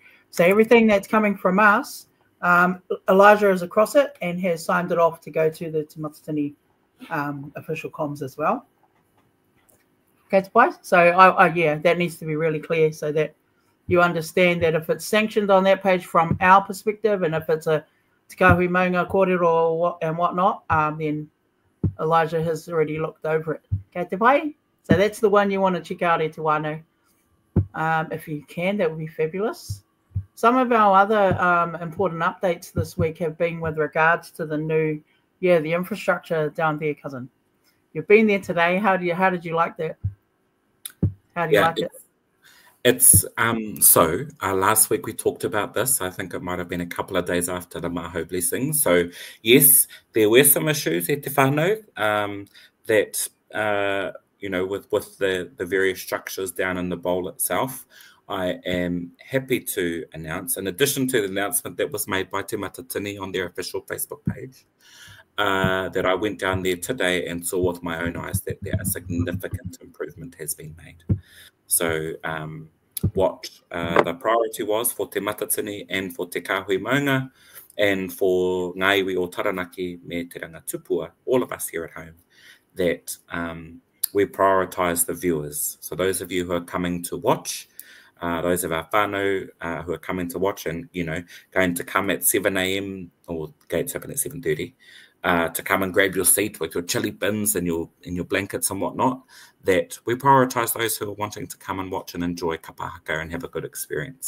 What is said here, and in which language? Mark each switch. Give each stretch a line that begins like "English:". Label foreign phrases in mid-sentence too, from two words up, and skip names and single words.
English: So everything that's coming from us, Elijah is across it and has signed it off to go to the Te Matatini official comms as well. Okay, so yeah, that needs to be really clear so that you understand that if it's sanctioned on that page from our perspective, and if it's a Te Kāhui Maunga kōrero and whatnot, then Elijah has already looked over it.
Māori: Okay, te pai?
English: So that's the one you want to check out,
Māori: e te wānau.
English: If you can, that would be fabulous. Some of our other important updates this week have been with regards to the new, the infrastructure down there, cousin. You've been there today. How did you like that? How do you like it? It's so last week we talked about this. I think it might have been a couple of days after the Maho blessing. So yes, there were some issues at
Māori: te whānau
English: that you know, with the various structures down in the bowl itself. I am happy to announce, in addition to the announcement that was made by Te Matatini on their official Facebook page, that I went down there today and saw with my own eyes that a significant improvement has been made. So what the priority was for Te Matatini and for Te Kāhui Maunga and for
Māori: ngā iwi o Taranaki me te rangatupua,
English: all of us here at home, that we prioritise the viewers. So those of you who are coming to watch, those of our whānau who are coming to watch and, you know, going to come at 7 a.m. or gates open at 7:30, to come and grab your seat with your chili bins and your blankets and whatnot, that we prioritise those who are wanting to come and watch and enjoy
Māori: Kapa Haka
English: and have a good experience.